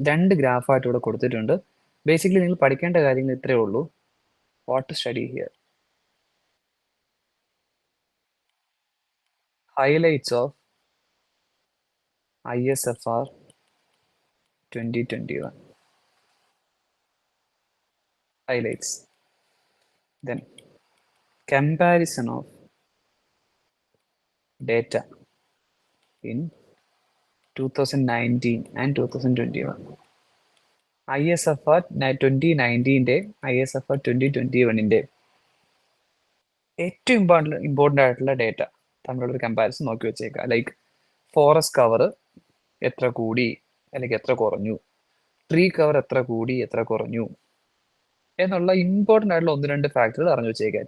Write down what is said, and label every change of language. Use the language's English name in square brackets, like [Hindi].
[Malayalam] 2 ഗ്രാഫായിട്ട് ഇവിടെ കൊടുത്തിട്ടുണ്ട്. ബേസിക്കലി നിങ്ങൾ പഠിക്കേണ്ട കാര്യങ്ങൾ ഇത്രയേ ഉള്ളൂ. [English] What to study here: highlights of ISFR 2021. Highlights. Then comparison of data in 2019 and 2021. [Malayalam] ISFR 2019 ISFR 2021 ഏറ്റവും ഇമ്പോർട്ടൻ്റ് ആയിട്ടുള്ള ഡേറ്റ തമ്മിലുള്ളൊരു കമ്പാരിസൺ നോക്കി വെച്ചേക്കുക. ലൈക്ക് ഫോറസ്റ്റ് കവർ എത്ര കൂടി അല്ലെങ്കിൽ എത്ര കുറഞ്ഞു, ട്രീ കവർ എത്ര കൂടി എത്ര കുറഞ്ഞു എന്നുള്ള ഇമ്പോർട്ടൻ്റ് ആയിട്ടുള്ള 1-2 ഫാക്ടറുകൾ അറിഞ്ഞു വെച്ചേക്കുക.